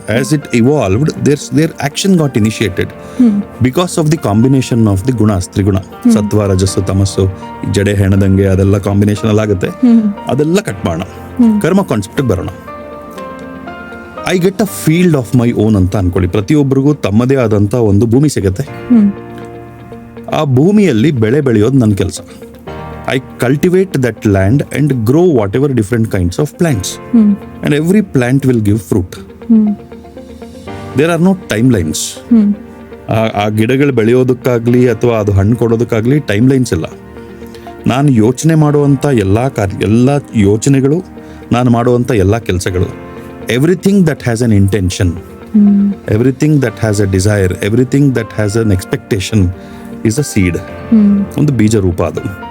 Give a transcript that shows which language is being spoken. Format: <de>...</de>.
<en>as it evolved, there action got initiated because of the combination of the ಗುಣ, ತ್ರಿಗುಣ, ಸತ್ವ, ರಜಸ್ಸು, ತಮಸ್ಸು,</en> <kn>ಜಡೆ ಹೆಣದಂಗೆ ಅದೆಲ್ಲ ಕಾಂಬಿನೇಷನ್ ಅಲ್ಲಿ ಆಗುತ್ತೆ. ಅದೆಲ್ಲ ಕಟ್ ಮಾಡೋಣ, ಕರ್ಮ ಕಾನ್ಸೆಪ್ಟ್ ಬರೋಣ.</kn> <en>I get a field of my own</en> <kn>ಅಂತ ಅನ್ಕೊಳ್ಳಿ. ಪ್ರತಿಯೊಬ್ಬರಿಗೂ ತಮ್ಮದೇ ಆದಂತ ಒಂದು ಭೂಮಿ ಸಿಗುತ್ತೆ. ಆ ಭೂಮಿಯಲ್ಲಿ ಬೆಳೆ ಬೆಳೆಯೋದು ನನ್ನ ಕೆಲಸ.</kn> <en>I cultivate that land and grow whatever different kinds of plants. And every plant will give fruit. There are no timelines.</en> <kn>ಆ ಗಿಡಗಳು ಬೆಳೆಯೋದಕ್ಕಾಗ್ಲಿ ಅಥವಾ ಅದು ಹಣ್ಣು ಕೊಡೋದಕ್ಕಾಗ್ಲಿ ಟೈಮ್ಲೈನ್ಸ್ ಇಲ್ಲ. ನಾನು ಯೋಚನೆ ಮಾಡುವಂಥ ಎಲ್ಲ ಯೋಚನೆಗಳು, ನಾನು ಮಾಡುವಂಥ ಎಲ್ಲ ಕೆಲಸಗಳು,</kn> <en>Everything that has an intention, everything that has a desire, everything that has an expectation is a seed.</en> <kn>ಒಂದು ಬೀಜ ರೂಪ ಅದು.</kn>